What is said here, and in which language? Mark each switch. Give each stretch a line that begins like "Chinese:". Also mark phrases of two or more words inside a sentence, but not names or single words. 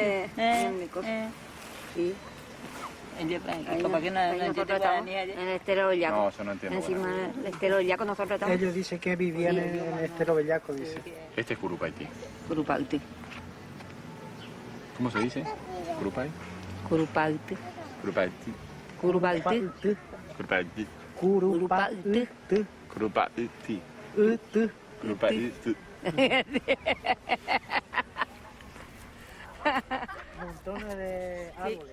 Spanish: Acá. Sí. ¿Por qué no nosotros estamos en el Estero Bellaco? No, yo no entiendo. Encima del Estero Bellaco nosotros estamos. Ellos dicen que vivían en el Estero Bellaco, dice. Este es Curupaití. Curupaití. ¿Cómo se dice? ¿Curupay? Curupaití. Curupaití. Curupaití. Curupaití. Curupaití. Curupaití. Curupaití. Montones de árboles.